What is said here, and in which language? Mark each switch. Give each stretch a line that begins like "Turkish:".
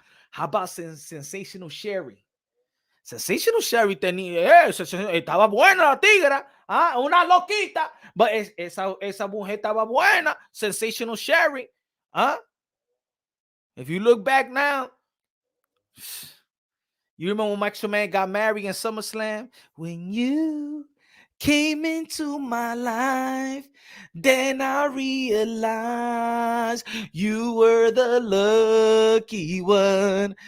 English: How about Sensational Sherry?
Spanish: Sensational Sherry tenía, estaba buena la tigra, una loquita,
English: but
Spanish: esa mujer estaba buena.
English: Sensational Sherry, If you look back now, you remember when Macho Man got married in SummerSlam? When you came into my life, then I realized you were the lucky one.